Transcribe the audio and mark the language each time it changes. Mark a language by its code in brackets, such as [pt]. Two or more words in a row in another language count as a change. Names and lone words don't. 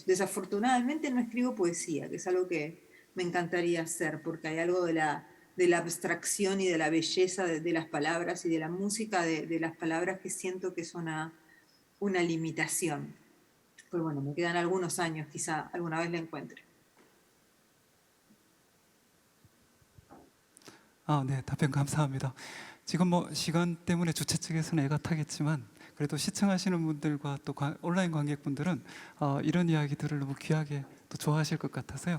[es] Desafortunadamente no escribo poesía, que es algo que me encantaría hacer, porque hay algo de la abstracción y de la belleza de las palabras y de la música de las palabras que siento que es una limitación. Pero bueno, me quedan algunos años, quizá alguna vez la encuentre. [ko] 네, 답변 감사합니다. 지금 뭐 시간 때문에 주최 측에서는 애가 타겠지만 그래도 시청하시는 분들과 또 온라인 관객분들은 이런 이야기들을 너무 귀하게 또 좋아하실 것 같아서요.